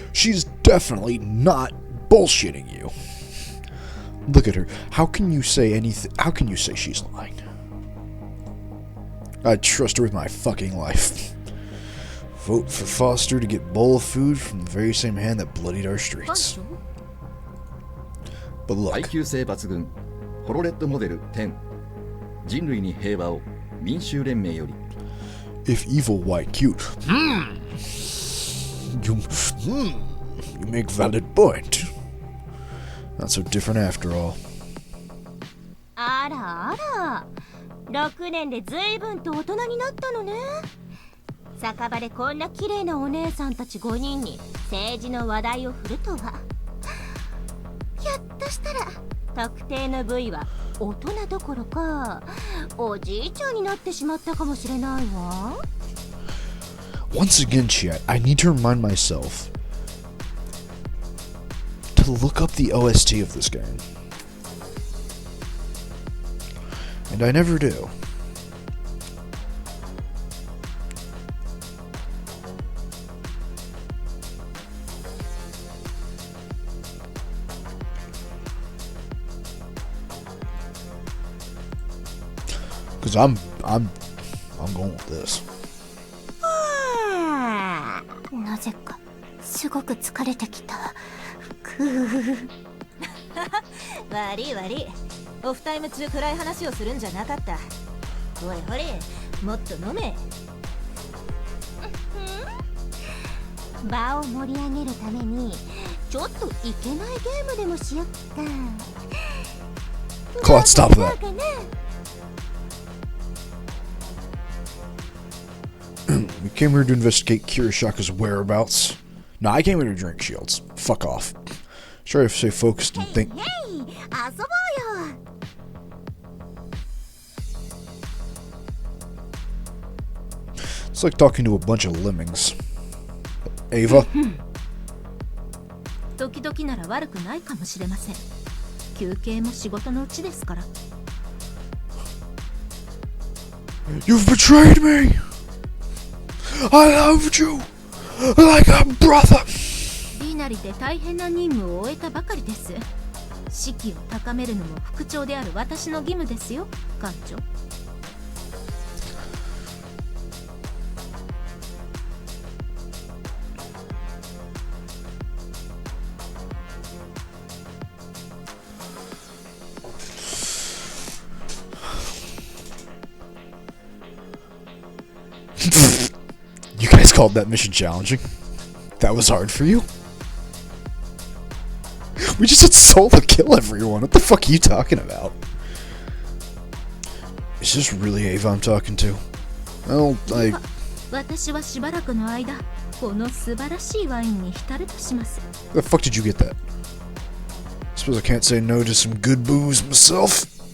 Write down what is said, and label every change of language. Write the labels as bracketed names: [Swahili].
[English] She's definitely not bullshitting you. Look at her. How can you say anything? How can you say she's lying? I'd trust her with my fucking life. Vote for Foster to get bowl of food from the very same hand that bloodied our streets. But look. [Japanese] 耐久性抜群ホロレッドモデル10人類に平和を民衆連盟より [English] If evil, why cute? You make valid point. Not so different after all. [Japanese] あらあら、6年で随分と大人になったのね。酒場でこんな綺麗なお姉さんたち5人に政治の話題を振るとは。ひょっとしたら特定の部位は大人どころかおじいちゃんになってしまったかもしれないわ。 [English] Once again, chat, I need to remind myself to look up the OST of this game. And I never do. Because I'm going with this. [Japanese] なぜかすごく疲れてきた。くー。悪い悪い。オフタイム中暗い話をするんじゃなかった。ほれほれ、もっと飲め。場を盛り上げるためにちょっといけないゲームでもしよっか。 [English] Claude, stop that. We came here to investigate Kirishaka's whereabouts. No, I came here to drink shields. Fuck off. Sorry if I stay focused and think. [Japanese] 遊ぼうよ。 [English] It's like talking to a bunch of lemmings. Ava? [Japanese] 時々なら悪くないかもしれません。休憩も仕事のうちですから。 [English] You've betrayed me! I loved you like a brother! [Japanese] リナリで大変な任務を終えたばかりです。士気を高めるのも副長である私の義務ですよ、艦長。 [English] You guys called that mission challenging? That was hard for you? We just had solo kill everyone. What the fuck are you talking about? Is this really Ava I'm talking to? Well, [Japanese] 私はしばらくの間、この素晴らしいワインに浸るとします。 [English] Where the fuck did you get that? Suppose I can't say no to some good booze myself.